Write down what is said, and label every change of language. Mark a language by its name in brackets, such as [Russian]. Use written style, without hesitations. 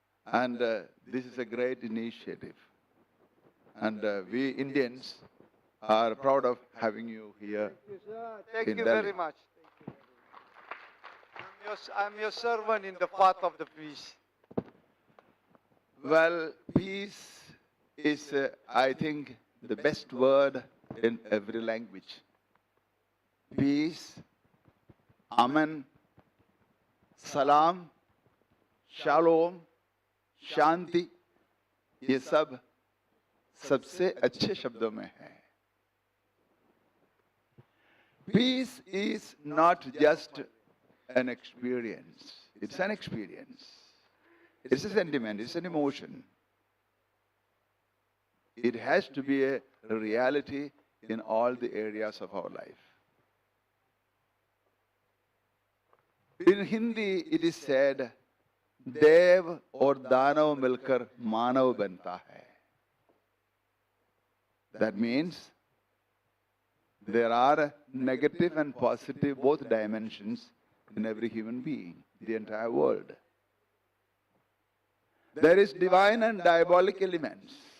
[English] And this is a great initiative. And we Indians are proud of having you here. Thank in you Delhi. very much. I'm your servant in the path of the peace. Well, peace is, I think, the best word in every language. [Hindi] Peace, aman, salam, shalom, शांति, ये सब सबसे अच्छे शब्दों में है. [English] Peace is not just an experience. It's an experience. It's a sentiment. It's an emotion. It has to be a reality in all the areas of our life. In Hindi, it is said, [Hindi] देव और दानव मिलकर मानव बनता है. [English] That means there are negative and positive both dimensions in every human being, the entire world. There is divine and diabolic elements.